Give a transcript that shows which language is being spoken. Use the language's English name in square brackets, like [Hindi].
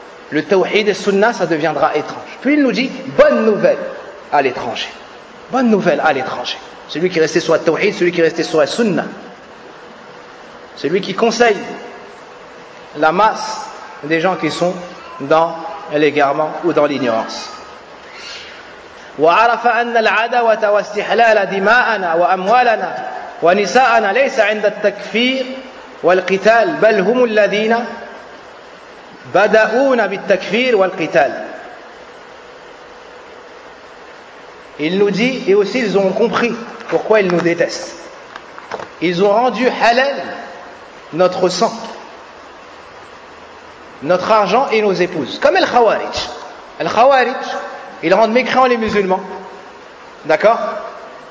[French] Le tawhid et sunnah, ça deviendra étrange. Puis il nous dit, bonne nouvelle à l'étranger. Bonne nouvelle à l'étranger. Celui qui restait sur le tawhid, celui qui restait sur la sunna, celui qui conseille la masse des gens qui sont dans l'égarement ou dans l'ignorance. [Arabic] وعرف أن العداوة واستحلال دماءنا وأموالنا ونساءنا ليس عند التكفير والقتال بل هم الذين بدأون بالتكفير والقتال. [French] Il nous dit, et aussi ils ont compris pourquoi ils nous détestent. Ils ont rendu halal notre sang, notre argent et nos épouses. Comme Al-Khawarij. Al-Khawarij, ils rendent mécréants les musulmans. D'accord ?